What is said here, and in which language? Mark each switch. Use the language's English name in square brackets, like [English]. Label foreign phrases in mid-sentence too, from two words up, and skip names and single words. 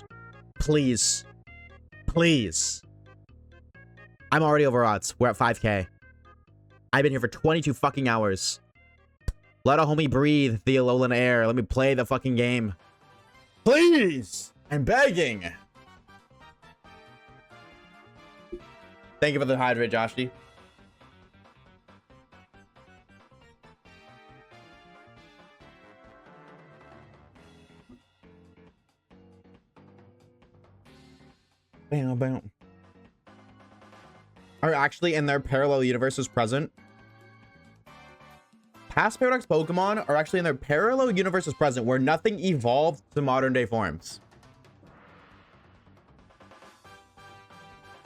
[English] Please. Please. I'm already over odds. We're at 5K. I've been here for 22 fucking hours. Let a homie breathe the Alolan air. Let me play the fucking game. Please! I'm begging. Thank you for the hydrate, Joshi. Bam, bam. Are actually in their parallel universes present. Past Paradox Pokemon are actually in their parallel universes present where nothing evolved to modern day forms.